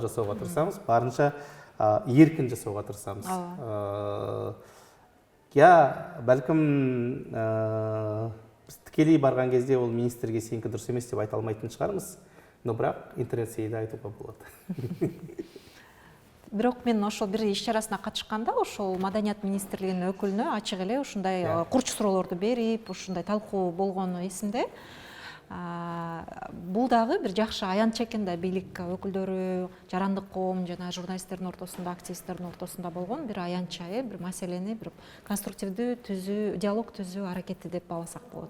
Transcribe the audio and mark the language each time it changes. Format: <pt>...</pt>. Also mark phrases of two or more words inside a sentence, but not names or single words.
<kk>жасауға тырысамыз, барынша еркін жасауға тырысамыз. Бәлкім біз тікелей барған кезде ол министрге сенікі дұрыс емес деп айта алмайтын шығармыз, но бірақ интернет сейді айтуға болады.</kk> <ky>Бирок мен ошол бир иш чарасына катышканда ошол Маданият министрлигинин өкүлүнө ачык эле ушундай курч суроолорду берип, ушундай талкуу болгону эсимде. Бул дагы бир жакшы аянтча экен да, бийлик өкүлдөрү, жарандык коом жана журналисттердин ортосунда, активисттердин ортосунда болгон бир аянтча, бир маселени бир конструктивдүү диалог түзүү аракети деп бааласак болот.</ky>